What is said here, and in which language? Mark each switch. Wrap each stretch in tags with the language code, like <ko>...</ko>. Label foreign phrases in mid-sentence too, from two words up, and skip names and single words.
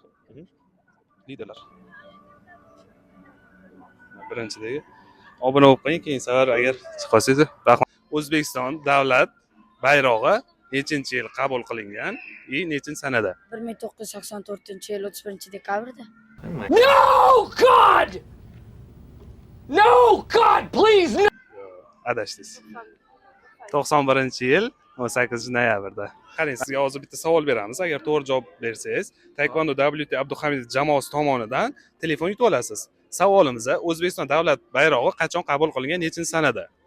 <uz>Liderlar. Birinchidagi obuna bo'lib qo'ying, keyin safar agar chiqolsangiz, rahmat. O'zbekiston davlat bayrog'i nechinchi yil qabul qilingan va nechinchi sanada? 1984-yil 31-dekabrda.</uz> <en>No, God! No, God, please, no!</en> <uz>Adashdingiz. 91-yil 18-noyabrda. Qarang, sizga hozir bitta savol beramiz. Agar to'g'ri javob bersangiz, Taekwondo WT Abduhamidov jamoasi tomonidan telefon yutib olasiz. Savolimiz: O'zbekiston davlat bayrog'i qachon qabul qilingan, nechinchi sanada?</uz>